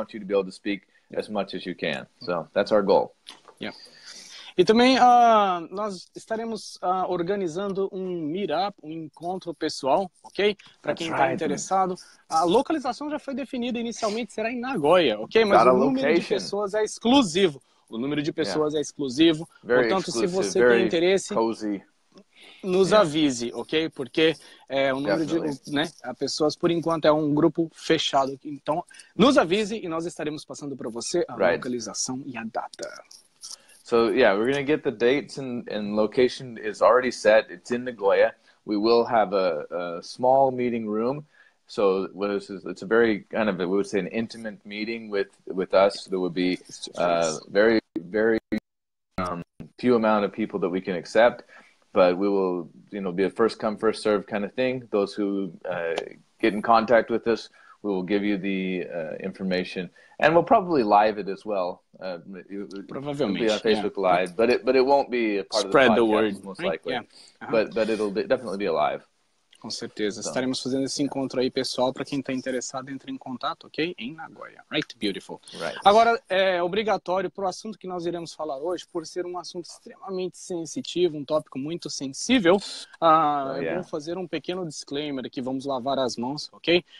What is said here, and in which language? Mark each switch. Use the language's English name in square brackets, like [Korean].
[English] We want you to be able to speak as much as you can. So that's our goal. Yeah. [Portuguese] E também nós estaremos organizando um meetup, um encontro pessoal, ok? Para quem está interessado. A localização já foi definida inicialmente, será em Nagoya, ok? Mas o número de pessoas é exclusivo. O número de pessoas é exclusivo. Portanto, se você tem interesse, nos avise, ok? Porque o número de pessoas, por enquanto, é um grupo fechado. Então, nos avise e nós estaremos passando para você a localização e a data. [English] So yeah, we're going to get the dates, and location is already set. It's in Nagoya. We will have a small meeting room. So it's a very kind of, we would say, an intimate meeting with us. There would be very, very few amount of people that we can accept, but we will, be a first come, first serve kind of thing. Those who get in contact with us, we will give you the information, and we'll probably live it as well. It'll be on Facebook Live, but it won't be a part of the podcast, the word, most likely. Yeah. But it'll definitely be alive. [Portuguese] Com certeza. Estaremos fazendo esse encontro aí, pessoal. Para quem está interessado, entre em contato, ok? Em Nagoya. [English] Right? Beautiful. Right. [Portuguese] Agora, é obrigatório para o assunto que nós iremos falar hoje, por ser um assunto extremamente sensitivo, um tópico muito sensível, eu vou fazer um pequeno disclaimer aqui, vamos lavar as mãos, ok?